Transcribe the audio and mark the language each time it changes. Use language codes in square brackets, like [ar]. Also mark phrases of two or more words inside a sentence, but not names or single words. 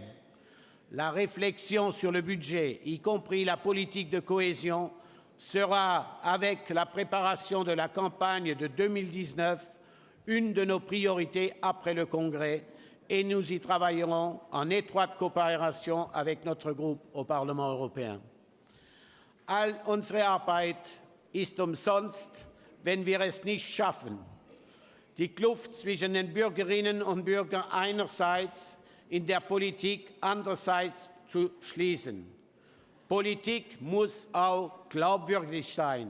[fr] La réflexion sur le budget, y compris la politique de cohésion, sera, avec la préparation de la campagne de 2019, une de nos priorités après le Congrès et nous y travaillerons en étroite coopération avec notre groupe au Parlement européen. [de] All unsere Arbeit ist umsonst, wenn wir es nicht schaffen, die Kluft zwischen den Bürgerinnen und Bürgern einerseits in der Politik andererseits zu schließen. Politik muss auch glaubwürdig sein.